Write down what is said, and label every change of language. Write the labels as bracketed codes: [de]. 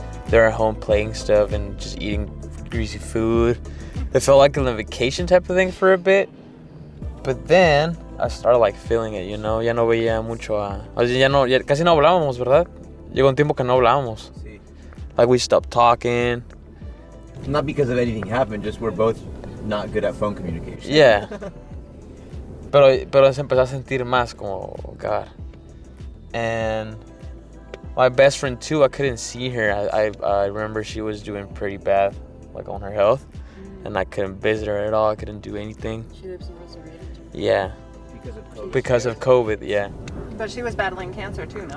[en] They're at home playing stuff and just eating greasy food. It felt like a vacation type of thing for a bit. But then I started feeling it, [es] Ya no veía mucho ya casi no hablábamos, ¿verdad? Llegó un tiempo que no hablábamos. Sí. [en] We stopped talking. Not because of anything happened, just we're both not good at phone communication. Yeah. [es] Pero se empezó a sentir más como, [en] oh God. And my best friend too, I couldn't see her. I remember she was doing pretty bad, like on her health. And I couldn't visit her at all. I couldn't do anything. She lives in Rosarito too. Yeah. Because of COVID, yeah. But she was battling cancer too, no?